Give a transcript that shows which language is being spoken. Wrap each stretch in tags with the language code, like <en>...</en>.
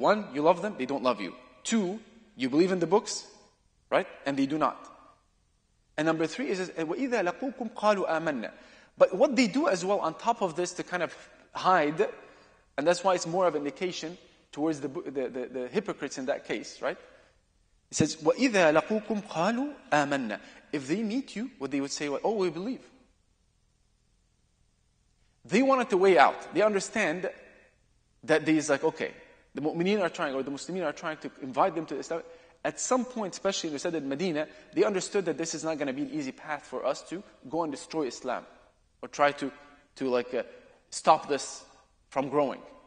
<en>One, you love them, they don't love you. Two, you believe in the books, right? And they do not. And number three is,</en> <ar>وَإِذَا لَقُوكُمْ قَالُوا آمَنَّا.</ar> <en>But what they do as well on top of this to kind of hide, and that's why it's more of an indication towards the hypocrites in that case, right? It says,</en> <ar>وَإِذَا لَقُوكُمْ قَالُوا آمَنَّا.</ar> <en>If they meet you, what they would say, oh, we believe. They wanted to weigh out. They understand that there's like, okay, the mu'mineen are trying, or the Muslimin are trying to invite them to Islam. At some point, especially in the Sayyid al-Medina, they understood that this is not going to be an easy path for us to go and destroy Islam, or try to stop this from growing.</en>